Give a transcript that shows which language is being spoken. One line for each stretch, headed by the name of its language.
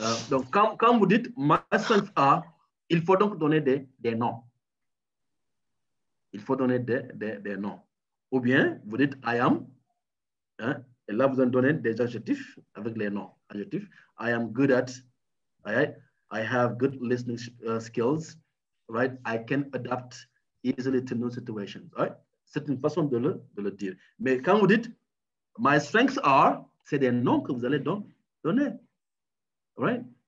French: Donc, quand vous dites
English: my strengths are,
French: il faut donc donner des noms. Il faut donner des noms. Ou bien, vous dites
English: I am,
French: hein, et là, vous en donnez des adjectifs avec les noms.
English: Adjectifs. I am good at, right? I have good listening skills, right? I can adapt easily to new situations, right?
French: C'est une façon de le dire. Mais quand vous dites
English: my strengths are,
French: c'est des noms que vous allez donner,
English: right?